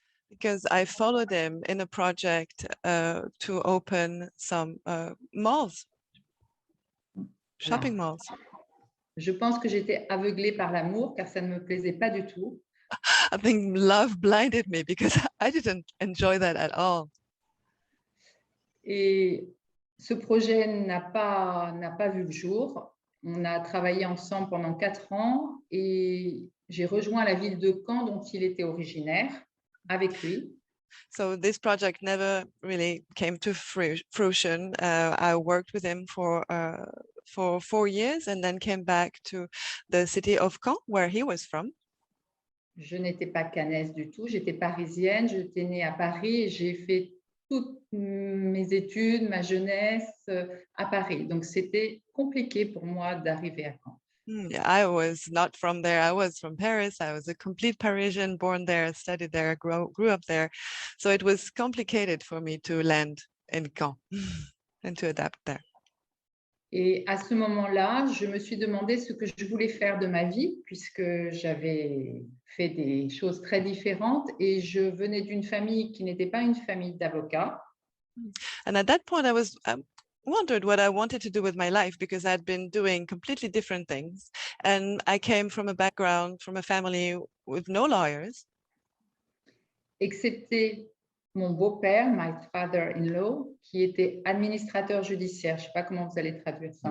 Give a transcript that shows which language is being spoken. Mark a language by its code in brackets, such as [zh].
[en] Because I followed him in a project to open some malls, shopping malls. [fr] Je pense que j'étais aveuglée par l'amour car ça ne me plaisait pas du tout. [en] I think love blinded me because I didn't enjoy that at all. [fr] Et ce projet n'a pas vu le jour. On a travaillé ensemble pendant 4 ans et j'ai rejoint la ville de Caen dont il était originaire avec lui. [en] So this project never really came to fruition. I worked with him for 4 years and then came back to the city of Caen, where he was from. [fr] Je n'étais pas canaise du tout, j'étais parisienne, j'étais née à Paris et j'ai fait toutes mes études, ma jeunesse à Paris. Donc, c'était compliqué pour moi d'arriver à Caen. [en] Yeah, I was not from there. I was from Paris. I was a complete Parisian, born there, studied there, grew up there. So it was complicated for me to land in Caen and to adapt there. [fr] Et à ce moment-là, je me suis demandé ce que je voulais faire de ma vie, puisque j'avais fait des choses très différentes et je venais d'une famille qui n'était pas une famille d'avocats. [en] And at that point, I wondered what I wanted to do with my life because I'd been doing completely different things. And I came from a background, from a family with no lawyers. [fr] Excepté mon beau-père, [en] my father-in-law, [fr] qui était administrateur judiciaire. Je ne sais pas comment vous allez traduire ça.